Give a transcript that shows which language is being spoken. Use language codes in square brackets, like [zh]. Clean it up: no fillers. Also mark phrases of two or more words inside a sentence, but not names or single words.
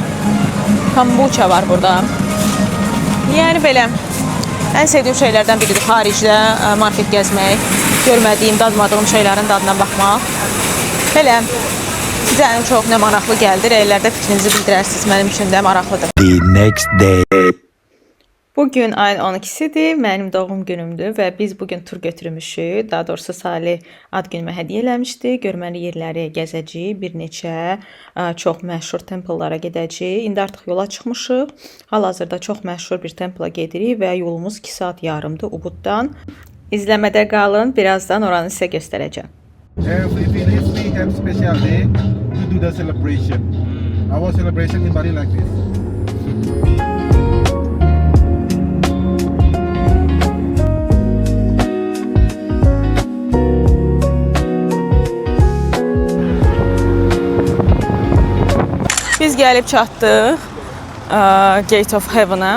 [az] Kombucha var burada. Yəni belə ən sevdiyim şeylərdən biridir xaricdə market gəzmək, görmədiyim, dadmadığım şeylərin dadına baxmaq. Belə sizə ən çox nə maraqlı gəldi, rəylərdə fikrinizi bildirərsiniz. Mənim üçün də maraqlıdır. [en] The next day. [az] Bugün ayın 12-sidir, mənim doğum günümdür və biz bugün tur götürmüşük. Daha doğrusu Salih ad günümə hədiyyə eləmişdi. Görməli yerləri gəzəcəyik, bir neçə çox məşhur templelara gedəcəyik. İndi artıq yola çıxmışıq. Hal-hazırda çox məşhur bir templa gedirik və yolumuz 2 saat yarımdır Ubuddan. İzləmədə qalın, birazdan oranı sizə göstərəcəm. [en] Every village we have special day to do the celebration. Our celebration in Bali like this. [az] Biz gəlib çatdıq Gate of Heaven-a.